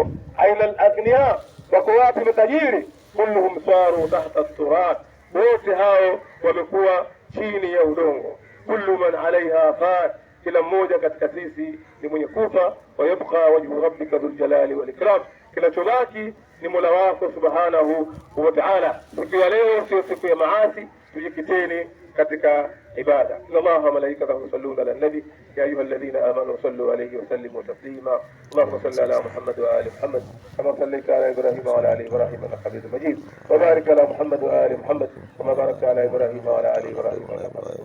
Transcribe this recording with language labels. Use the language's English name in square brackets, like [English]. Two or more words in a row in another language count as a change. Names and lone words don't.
[Arabic] أين الأغنياء, [Swahili] wako wapi matajiri? [Arabic] كلهم صاروا تحت التراب, [Swahili] wote hao wamekuwa chini ya udongo. [Arabic] كل من عليها فان, [Swahili] kila mmoja katika sisi ni mwenye kufa. [Arabic] ويبقى وجه ربك ذو الجلال والإكرام, [Swahili] kinachobaki ni Mola wako [Arabic] سبحانه وتعالى. [Swahili] Siku ya leo sio siku ya maasi, tujikiteni katika [Arabic] عبادة إن الله وملائكته يصلون على النبي يا أيها الذين آمنوا صلوا عليه وسلموا تسليما اللهم صل على محمد وآل محمد كما صليت على إبراهيم وعلى آل إبراهيم إنك حميد مجيد وبارك على محمد وآل محمد كما باركت على إبراهيم وعلى آل إبراهيم إنك حميد